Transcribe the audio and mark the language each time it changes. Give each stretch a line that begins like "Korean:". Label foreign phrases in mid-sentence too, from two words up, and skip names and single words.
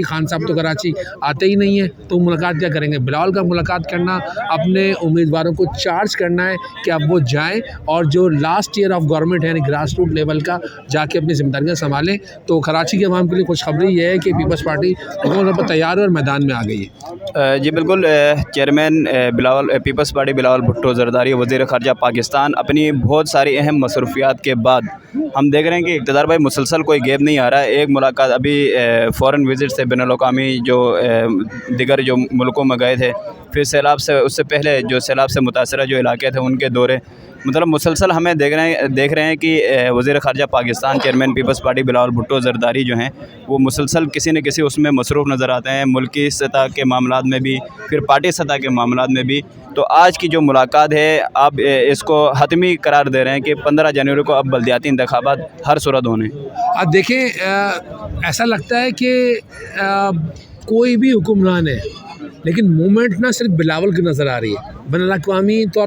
Urdu: خان صاحب تو کراچی آتے ہی نہیں ہے، تو ملاقات کیا کریں گے? بلاول کا ملاقات کرنا، اپنے امیدواروں کو چارج کرنا ہے کہ اب وہ جائیں اور جو
English: last year of government
Urdu: ہے یعنی
English: grass root level
Urdu: کا جا کے اپنی ذمہ داریاں سنبھالیں. تو کراچی کے عوام کے لیے خوشخبری یہ ہے کہ پیپلز پارٹی پر تیار ہے اور میدان میں آ گئی ہے. جی بالکل, چیئرمین پیپلز پارٹی بلاول بھٹو زرداری وزیر خارجہ پاکستان اپنی بہت ساری اہم مصروفیات کے بعد ہم دیکھ رہے ہیں کہ اقتدار بھائی مسلسل کوئی گیپ نہیں آ رہا ہے. ایک ملاقات ابھی
English: foreign visit
Urdu: سے بین الاقوامی جو دیگر جو ملکوں میں گئے تھے، پھر سیلاب سے اس سے پہلے جو سیلاب سے متاثرہ جو علاقے تھے ان کے دورے، مطلب مسلسل ہمیں دیکھ رہے ہیں کہ وزیر خارجہ پاکستان چیئرمین پیپلز پارٹی بلاول بھٹو زرداری جو ہیں وہ مسلسل کسی نہ کسی اس میں مصروف نظر آتے ہیں، ملکی سطح کے معاملات میں بھی، پھر پارٹی سطح کے معاملات میں بھی. تو آج کی جو ملاقات ہے آپ اس کو حتمی قرار دے رہے ہیں کہ 15 جنوری کو اب بلدیاتی انتخابات ہر صورت ہونے. اب دیکھیں، ایسا لگتا ہے کہ کوئی بھی حکمران ہے لیکن موومنٹ نہ صرف بلاول کی نظر آ رہی ہے، بین الاقوامی طور